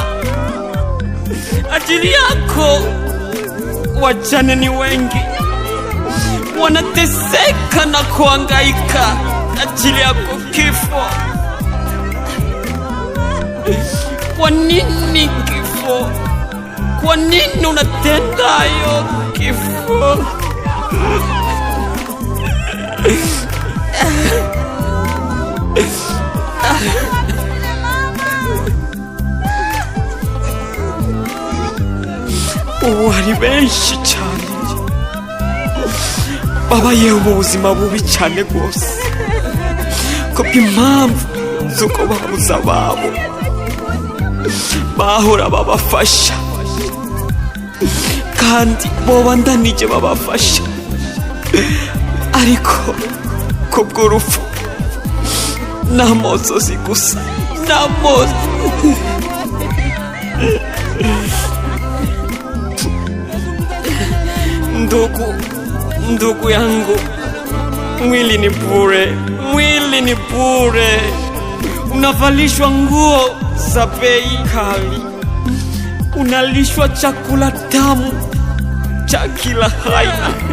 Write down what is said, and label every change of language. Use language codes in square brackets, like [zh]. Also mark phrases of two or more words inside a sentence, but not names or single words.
[sw] Ajili yako wajane ni wengi, wanateseka na kuhangaika. Ajili yako kifo. Kwa nini kifo? Kwa nini unatenda hayo kifo? [rw] Wari benshi cyane babayeho ubuzima bubi cyane rwose, kubw'impamvu z'uko babuze ababo bahora babafasha, kandi bobandanije babafasha, ariko kubw'urupfu n'amosozi gusa, n'amosozi. [sw] Ndugu yangu, mwili ni bure, unavalishwa nguo za bei kali, unalishwa chakula tamu cha kila aina.